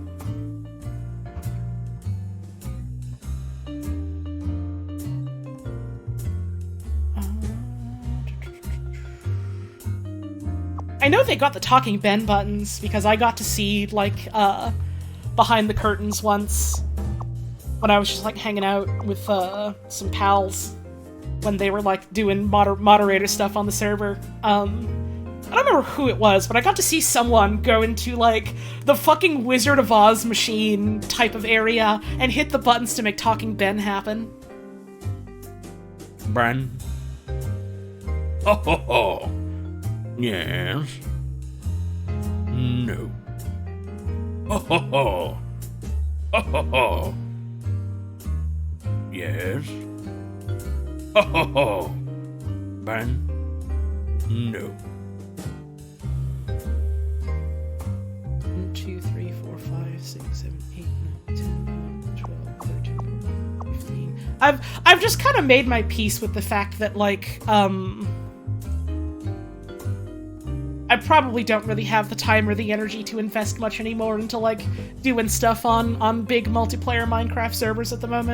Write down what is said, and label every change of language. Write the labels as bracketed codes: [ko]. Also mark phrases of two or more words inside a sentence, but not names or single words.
[en] I know they got the Talking Ben buttons because I got to see, like, behind the curtains once when I was just, like, hanging out with some pals when they were, like, doing moderator stuff on the server. I don't remember who it was, but I got to see someone go into, like, the fucking Wizard of Oz machine type of area and hit the buttons to make Talking Ben happen. Bran? Ho ho ho! Yes? No. Ho ho ho! Ho ho ho! Yes? Ho ho ho! Bran? No. 1, 2, 3, 4, 5, 6, 7, 8, 9, 10, 11, 12, 13, 15. I've just kind of made my peace with the fact that, like, I probably don't really have the time or the energy to invest much anymore into, like, doing stuff on big multiplayer Minecraft servers at the moment.